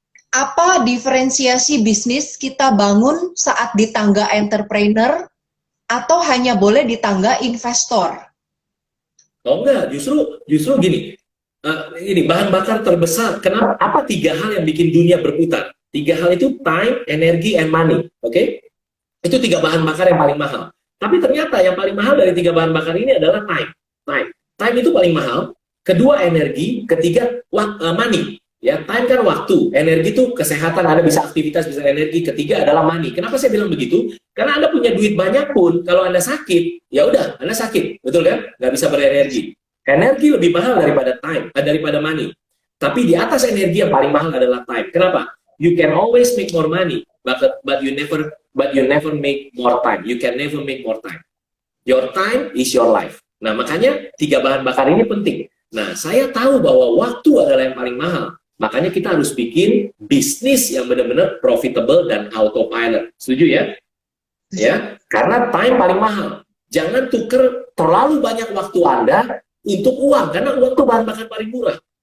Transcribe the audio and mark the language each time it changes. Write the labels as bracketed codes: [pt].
[id] Apa diferensiasi bisnis kita bangun saat di tangga entrepreneur atau hanya boleh di tangga investor? Oh enggak, justru gini. Ini bahan bakar terbesar. Kenapa? Apa 3 hal yang bikin dunia berputar? [en] 3 hal itu time, energy, and money. [id] Oke? Itu 3 bahan bakar yang paling mahal. Tapi ternyata yang paling mahal dari 3 bahan bakar ini adalah time. Time itu paling mahal. Kedua energi, ketiga money. Ya, time kan waktu, energi itu kesehatan, Anda bisa aktivitas, bisa energi. Ketiga adalah money. Kenapa saya bilang begitu? Karena Anda punya duit banyak pun, kalau Anda sakit, ya udah, Anda sakit, betul kan? Nggak bisa berenergi. Energi lebih mahal daripada time, daripada money. Tapi di atas energi yang paling mahal adalah time. Kenapa? [en] You can always make more money, but you never make more time. You can never make more time. [id] Your time is your life. Nah, makanya 3 bahan bakar ini penting. Nah, saya tahu bahwa waktu adalah yang paling mahal. Makanya kita harus bikin bisnis yang benar-benar profitable dan autopilot. Setuju ya? Ya, karena time paling mahal. Jangan tuker terlalu banyak waktu Anda untuk uang, karena uang itu bahan bakar paling murah.